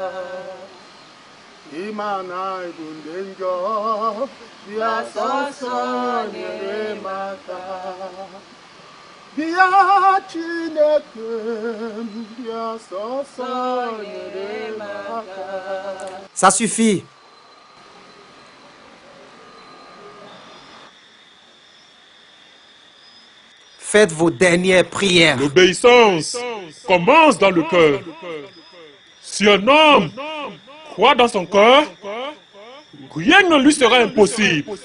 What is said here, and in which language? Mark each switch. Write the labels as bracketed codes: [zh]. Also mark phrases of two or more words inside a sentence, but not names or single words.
[ig] Ịma na ịbụ ndị njọ bịa sọsọ nyere m aka. Bịa Chineke bịa sọsọ nyere m aka. [fr] Ça suffit. Faites vos dernières prières. L'obéissance commence dans le cœur. Si un homme croit dans son cœur, rien ne lui sera impossible.